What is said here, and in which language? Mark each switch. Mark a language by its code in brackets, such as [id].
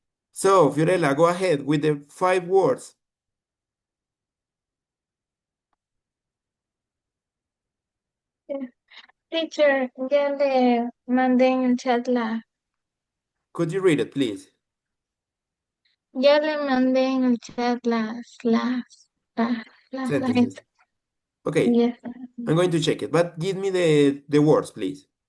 [en] So, Fiorella, go ahead with the 5 words. [es] Teacher, ya le mandé en el chat [en] Could you read it, please? [es] ya le mandé en el chat las [en] Sentences. Okay, Yes. I'm going to check it, but give me the words, please.